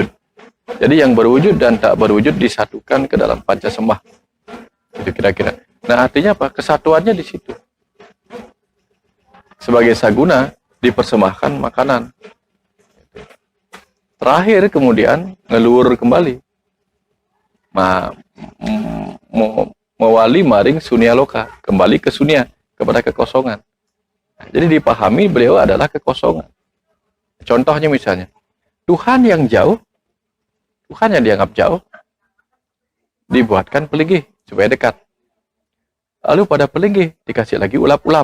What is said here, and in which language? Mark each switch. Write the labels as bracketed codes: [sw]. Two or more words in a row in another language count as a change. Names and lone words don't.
[id] Jadi yang berwujud dan tak berwujud disatukan ke dalam Pancasembah. Itu kira-kira. Nah, artinya apa? Kesatuannya di situ. Sebagai saguna dipersembahkan makanan. Terakhir kemudian ngeluur kembali. [ban] Mewali maring sunya loka, [id] kembali ke sunya, kepada kekosongan. Jadi dipahami beliau adalah kekosongan. Contohnya misalnya, Tuhan yang jauh, Tuhan yang dianggap jauh, dibuatkan pelinggih supaya dekat. Lalu pada pelinggih dikasih lagi ulap-ulap.